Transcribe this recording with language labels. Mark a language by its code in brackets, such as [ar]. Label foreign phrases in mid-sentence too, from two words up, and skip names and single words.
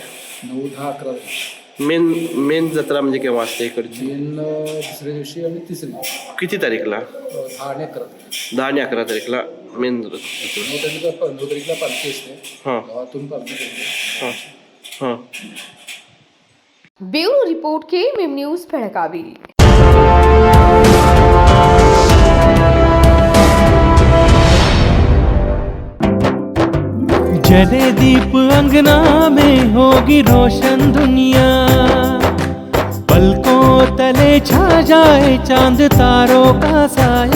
[mr] 9, 10, 11 मेन जत्रा म्हणजे केव्हा असते इकडची? मेन दुसऱ्या दिवशी आणि तिसरी. किती तारीखला? 10 आणि 11 10 आणि 11 तारीखला मेन 9 तारीखला पालखी असते. हां. गावातून पालखी करते. हां. हां. [kn] ಬ್ಯೂರೋ ರಿಪೋರ್ಟ್ ಕೆಎಂಎಂ ನ್ಯೂಸ್ ಬೆಳಗಾವಿ. [hi] जले दीप अंगना में होगी रोशन दुनिया, पलकों तले छा जाए चांद तारों का साया,